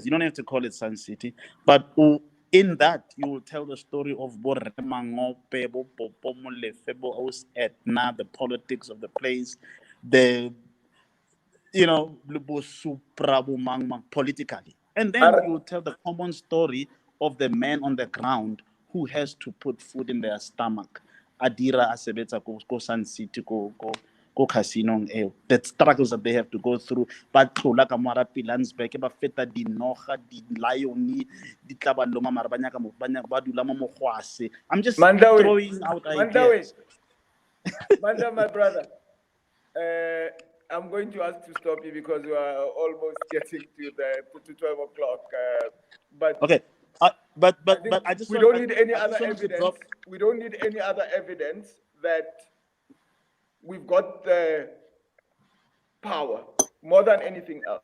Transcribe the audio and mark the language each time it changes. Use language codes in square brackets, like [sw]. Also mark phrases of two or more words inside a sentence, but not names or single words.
[en] You don't have to call it Sun City, but in that you will tell the story of Boremangope, Popo Molefe, Os Etna, the politics of the place, the politically. And then you tell the common story of the man on the ground who has to put food in their stomach. [tn] Adira asebetsa go Sun City, go casino eo. [en] The struggles that they have to go through. [tn] But tlola ka mo Pilansberg, ba feta dinoga, di lion, di tla ba loma mara ba nyaka ba dula mo mogwase. [en] I'm just throwing out ideas. Manda, my brother. I'm going to ask to stop you because we are almost getting to 12 o'clock. But okay, but I just we don't need any other evidence. We don't need any other evidence that we've got the power more than anything else.